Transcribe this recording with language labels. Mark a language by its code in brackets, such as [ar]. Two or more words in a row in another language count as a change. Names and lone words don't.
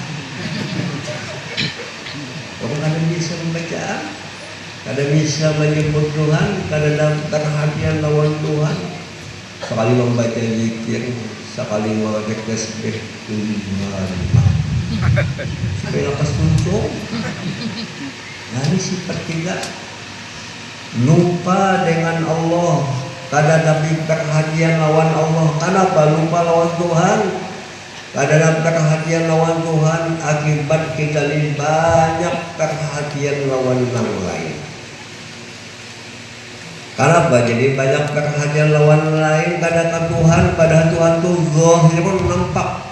[bjn] Orang kada bisa membaca, kada bisa menyebut Tuhan, kada dapat perhatian lawan Tuhan. Sekali membaca zikir, sekali membaca tasbih, supaya lepas tunjuk. Ini sifat kita lupa dengan Allah. Kada dapat perhatian lawan Allah. Kenapa lupa lawan Tuhan? Kada dapat perhatian lawan Tuhan akibat kita ini banyak perhatian lawan orang lain. Kenapa jadi banyak perhatian lawan lain kada ke Tuhan, padahal Tuhan itu zahir nampak.